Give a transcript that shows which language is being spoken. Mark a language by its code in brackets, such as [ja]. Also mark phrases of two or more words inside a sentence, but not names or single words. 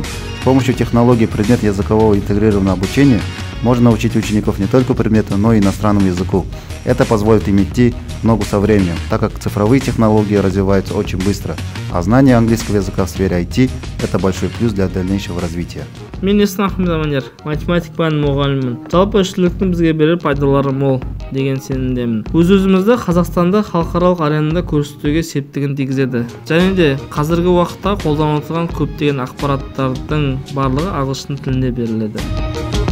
[ru] С помощью технологий предмет языкового интегрированного обучения можно научить учеников не только предмету, но и иностранному языку. Это позволит им идти в ногу со временем, так как цифровые технологии развиваются очень быстро, а знание английского языка в сфере IT – это большой плюс для дальнейшего развития. [kk] Мен Есін Ахмедаманер, математик пәнінің мұғалімімін. Жалпы үш тілдіктің бізге берер пайдалары мол деген сенімдемін. Өз-өзімізді Қазақстанда халықаралық аренада көрсетуге септігін тигізеді. Және де қазіргі уақытта қолданылып отырған көптеген ақпараттардың барлығы ағылшын тілінде беріледі.